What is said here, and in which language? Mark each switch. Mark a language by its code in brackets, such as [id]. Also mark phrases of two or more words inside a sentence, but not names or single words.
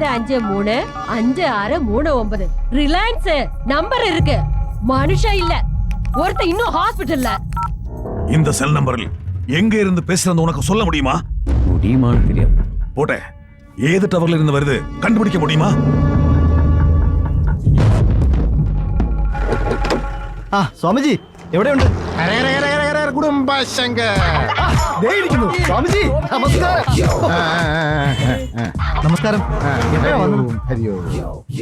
[ta] 5 3 5 6 3 9 ரிலையன்ஸ் நம்பர் இருக்கு. மனுஷன் இல்ல, ஒருத்த இன்னும் ஹாஸ்பிடல்ல. இந்த செல் நம்பரில் எங்க இருந்து பேசுறது உனக்கு சொல்ல முடியுமா? முடியுமான்னு தெரியாது. போட்டே, ஏது டவர்ல இருந்து வருது கண்டுபிடிக்க முடியுமா? [ml] ആ സ്വാമിജി എവിടെയുണ്ട്? ദേ ഇരിക്കുന്നു. സ്വാമിജി നമസ്കാരം. നമസ്കാരം. എപ്പോഴാ വന്നത്?